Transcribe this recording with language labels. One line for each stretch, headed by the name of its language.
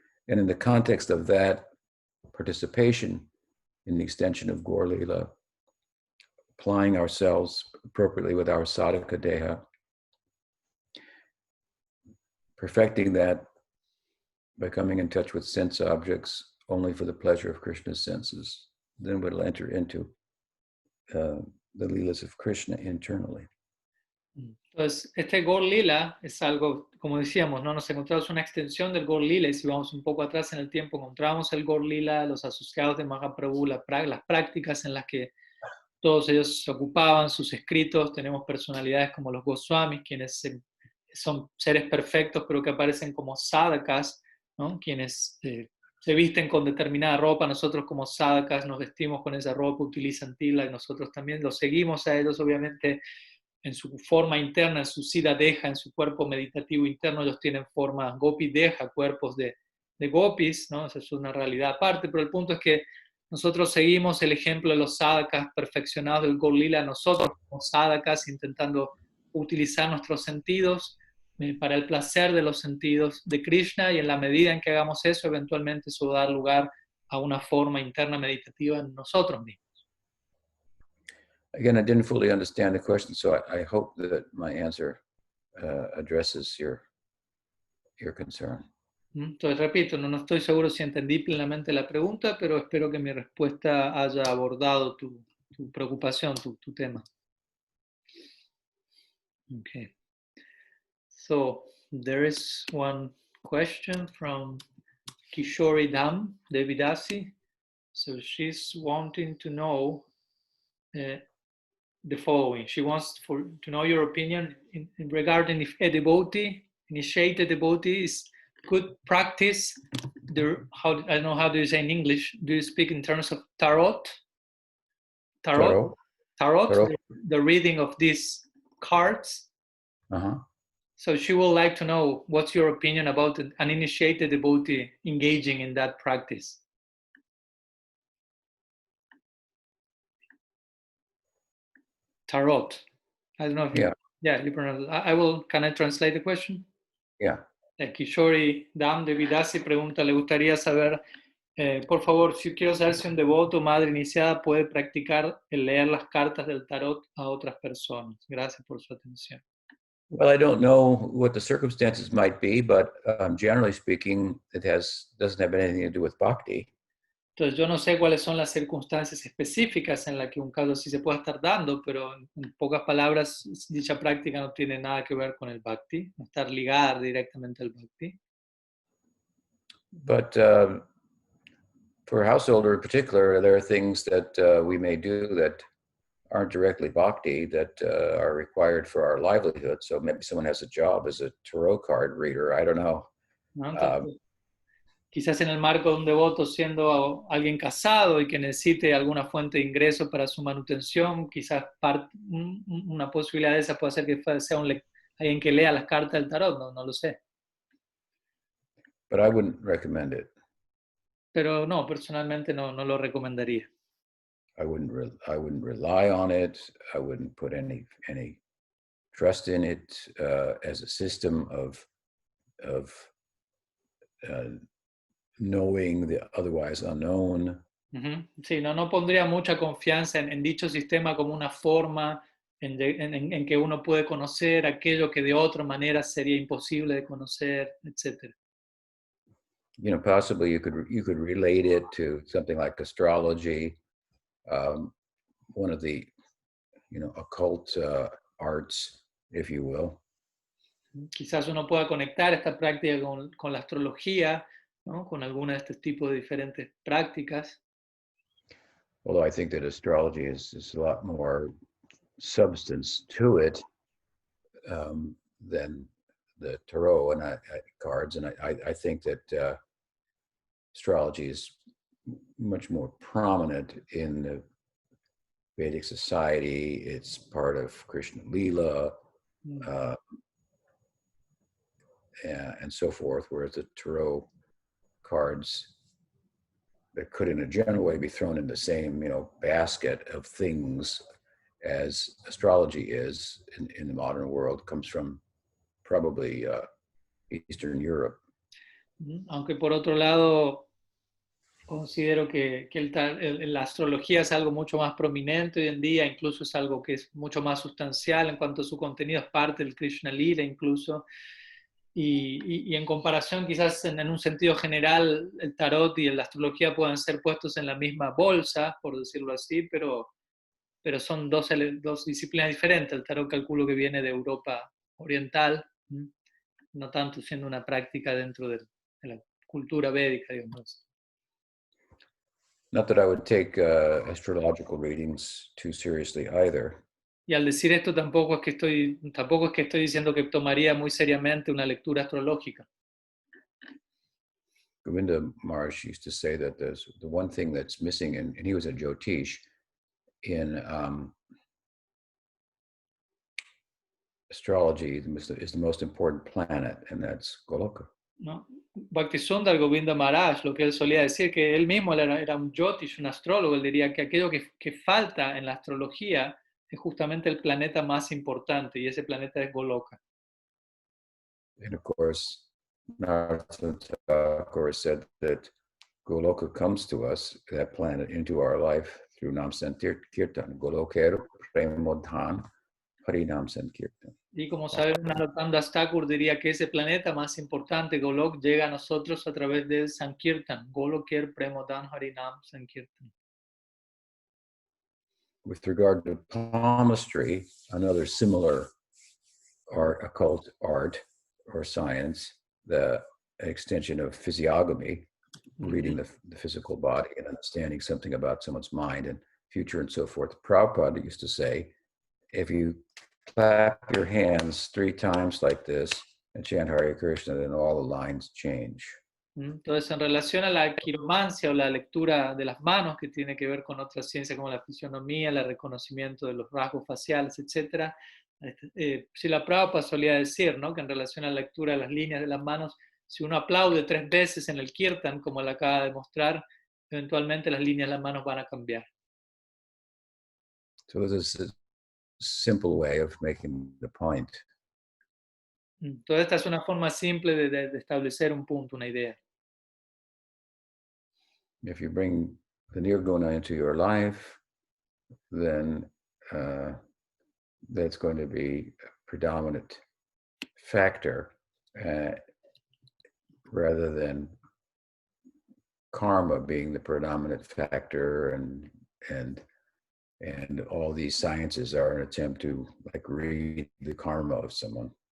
English: And in the context of that participation in the extension of Gaur Lila, applying ourselves appropriately with our sadhaka deha, perfecting that by coming in touch with sense objects only for the pleasure of Krishna's senses. Then we'll enter into the Leelas of Krishna internally.
Spanish: Entonces, este Gaur Lila es algo, como decíamos, ¿no? Nos encontramos una extensión del Gaur Lila, y si vamos un poco atrás en el tiempo, encontramos el Gaur Lila, los asociados de Mahaprabhu, las prácticas en las que todos ellos se ocupaban, sus escritos. Tenemos personalidades como los Goswamis, quienes son seres perfectos, pero que aparecen como sadhakas, ¿no? Quienes se visten con determinada ropa. Nosotros como sadhakas nos vestimos con esa ropa, utilizan tila, y nosotros también los seguimos a ellos, obviamente, en su forma interna, en su siddha deja, en su cuerpo meditativo interno. Ellos tienen forma gopi deja, cuerpos de gopis, ¿no? Esa es una realidad aparte, pero el punto es que nosotros seguimos el ejemplo de los sadhakas perfeccionados del Gaur Lila, nosotros como sadhakas intentando utilizar nuestros sentidos para el placer de los sentidos de Krishna, y en la medida en que hagamos eso, eventualmente eso va a dar lugar a una forma interna meditativa en nosotros mismos.
English: Again, I didn't fully understand the question, so I hope that my answer addresses your concern.
Spanish: Entonces, repito, no estoy seguro si entendí plenamente la pregunta, pero espero que mi respuesta haya abordado tu preocupación, tu tema.
English: Okay. So, there is one question from Kishori Dam Devidasi. So, she's wanting to know the following. She wants to know your opinion regarding if a devotee, initiated devotee, is good practice. I don't know, how do you say in English? Do you speak in terms of tarot? Tarot. The reading of these cards. So she would like to know what's your opinion about an uninitiated devotee engaging in that practice. Tarot. I don't know if you pronounce it. Can I translate the question? Yeah.
Spanish: Kishori Dam de Vidasi pregunta, le gustaría saber, por favor, si quiero saber si un devoto o madre iniciada puede practicar el leer las cartas del tarot a otras personas. Gracias por su atención.
English: Well, I don't know what the circumstances might be, but generally speaking, it doesn't have anything to do with bhakti.
Spanish: Entonces, yo no sé cuáles son las circunstancias específicas en las que un caso así se puede estar dando, pero en pocas palabras, dicha práctica no tiene nada que ver con el bhakti, no está ligada directamente al bhakti.
English: But for a householder in particular, there are things that we may do that aren't directly bhakti that are required for our livelihood. So maybe someone has a job as a tarot card reader. I don't know.
Spanish: ¿No? Entonces, quizás en el marco de un devoto, siendo alguien casado y que necesite alguna fuente de ingreso para su manutención, quizás una posibilidad de esa puede ser que sea alguien que lea las cartas del tarot, no lo sé.
English: But I wouldn't recommend it.
Spanish: Pero no, personalmente no lo recomendaría.
English: I wouldn't rely on it. I wouldn't put any trust in it as a system of knowing the otherwise unknown.
Spanish: Sí, no pondría mucha confianza en dicho sistema como una forma en que uno puede conocer aquello que de otra manera sería imposible de conocer, etc.
English: You know, possibly you could relate it to something like astrology, one of the occult arts, if you will.
Spanish: Quizás uno pueda conectar esta práctica con la astrología, ¿no? Con alguna de este tipo de diferentes prácticas.
English: Although I think that astrology is a lot more substance to it than the tarot and cards, and I think that astrology is much more prominent in the Vedic society. It's part of Krishna Lila and so forth, whereas the tarot cards that could in a general way be thrown in the same basket of things as astrology is in the modern world, comes from probably Eastern Europe.
Spanish: Aunque por otro lado considero que la astrología es algo mucho más prominente hoy en día, incluso es algo que es mucho más sustancial en cuanto a su contenido, es parte del Krishna Lila incluso. y en comparación, quizás en un sentido general, el tarot y la astrología puedan ser puestos en la misma bolsa, por decirlo así, pero son dos disciplinas diferentes. El tarot calculo que viene de Europa Oriental, no tanto siendo una práctica dentro de la cultura védica, digamos.
English: Not that I would take astrological readings too seriously either.
Spanish: Y al decir esto tampoco es que estoy diciendo que tomaría muy seriamente una lectura astrológica.
English: Govinda Maharaj used to say that there's the one thing that's missing, and he was a Jyotish, in astrology is the most important planet, and that's Goloka.
Spanish: ¿No? Bhaktisundar Govinda Maharaj, lo que él solía decir, que él mismo era un Jyotish, un astrólogo, él diría que aquello que falta en la astrología es justamente el planeta más importante, y ese planeta es Goloka.
English: And of course, Narottam Thakur said that Goloka comes to us, that planet, into our life through Nam Sankirtan.
Bangla: Goloker Premodhan Harinam Sankirtan.
Spanish: Y como sabemos, Narottam Das Thakur diría que ese planeta más importante, Golok, llega a nosotros a través del Sankirtan,
Bangla: Golokir Premodan Harinam Sankirtan.
English: With regard to palmistry, another similar occult art or science, the extension of physiognomy, reading the physical body and understanding something about someone's mind and future and so forth. Prabhupada used to say, if you clap your hands 3 times like this and chant Hare Krishna, then all the lines change.
Spanish: Entonces, en relación a la quiromancia o la lectura de las manos, que tiene que ver con otras ciencias como la fisionomía, el reconocimiento de los rasgos faciales, etc., Srila Prabhupada solía decir, ¿no?, que en relación a la lectura de las líneas de las manos, si uno aplaude 3 veces en el kirtan, como él acaba de mostrar, eventualmente las líneas de las manos van a cambiar.
English: So this is a simple way of making the point.
Spanish: Entonces, esta es una forma simple de establecer un punto, una idea.
English: If you bring the Nirguna into your life, then that's going to be a predominant factor rather than karma being the predominant factor, and all these sciences are an attempt to read the karma of someone.